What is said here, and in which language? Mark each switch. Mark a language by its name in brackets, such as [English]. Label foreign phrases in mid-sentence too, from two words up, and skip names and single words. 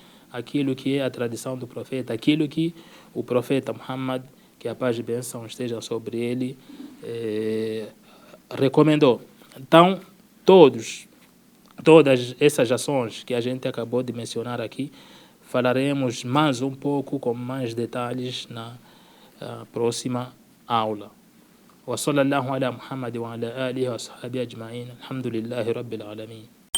[Portuguese] Aquilo que é a tradição do profeta, aquilo que o profeta Muhammad, que a paz e bênção estejam sobre ele, recomendou. Então, todas essas ações que a gente acabou de mencionar aqui, falaremos mais um pouco com mais detalhes na próxima aula. [Arabic] وصلى الله على محمد وعلى آله وصحبه أجمعين الحمد لله رب العالمين